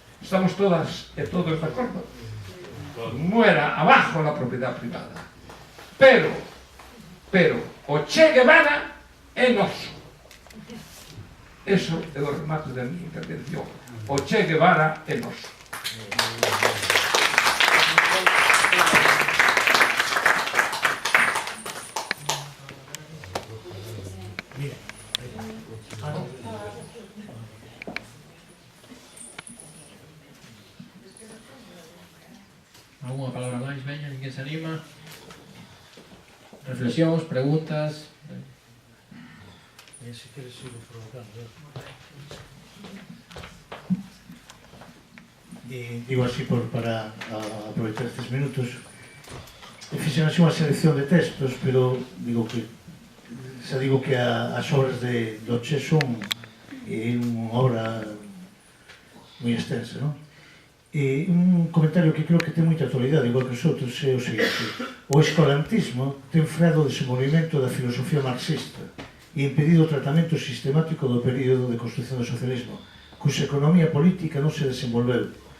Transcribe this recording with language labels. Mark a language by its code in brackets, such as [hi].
[gl] Estamos todas e todos de acordo? [es] Muera abajo la propiedad privada. [gl] Pero, o Che Guevara é noso. Eso é o remate da minha intervención. O Che Guevara é noso. Alguna palabra máis, veña, ninguén se anima? Reflexións, preguntas? Se queres ir provocando. Digo así para aprovechar estes minutos. Fixen así unha selección de textos, pero digo que as obras do Che son unha obra moi extensa, non? Un comentario que creo que ten moita actualidade, igual que os outros, é o seguinte: o escolantismo ten freado o desenvolvimento da filosofía marxista e impedido o tratamento sistemático do período de construción do socialismo, cuxa economía política non se desenvolveu.